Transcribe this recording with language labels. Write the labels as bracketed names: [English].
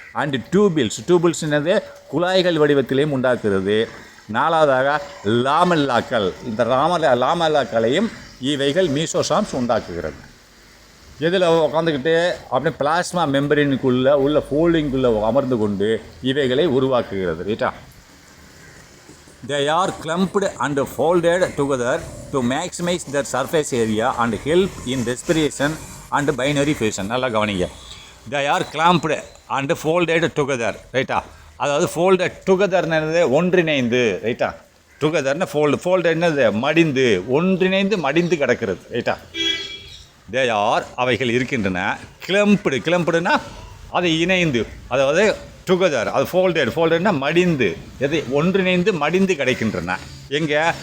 [Tamil] And tubules என்னது, குழாய்கள் வடிவத்திலேயும் உண்டாக்குகிறது. நாலாவதாக லாமெல்லாக்கள், இந்த லாமெல்லாக்களையும் இவைகள் மீசோசாம்ஸ் உண்டாக்குகிறது. இதில் உட்காந்துக்கிட்டு அப்படியே பிளாஸ்மா மெம்பரினுக்குள்ளே உள்ள ஃபோல்டிங்குள்ளே அமர்ந்து கொண்டு இவைகளை உருவாக்குகிறது ரைட்டா. [English] They are clumped and folded together to maximize their surface area and help in respiration and binary fusion. [Tamil] நல்லா கவனிங்க. [English] they are clamped and folded together, [Tamil] ரைட்டா? அதாவது ஃபோல்டட் டுகெதர்னு என்னது ஒன்றிணைந்து, ரைட்டா? டுகெதர்னு ஃபோல்டு என்னது மடிந்து, ஒன்றிணைந்து மடிந்து கிடக்கிறது, ரைட்டா? [English] they are [Tamil] அவைகள் இருக்கின்றன. கிளம்புடுனா அதை இணைந்து, அதாவது டுகெதர், அது ஃபோல்டட்னா மடிந்து, எது ஒன்றிணைந்து மடிந்து கிடைக்கின்றன. எங்கே?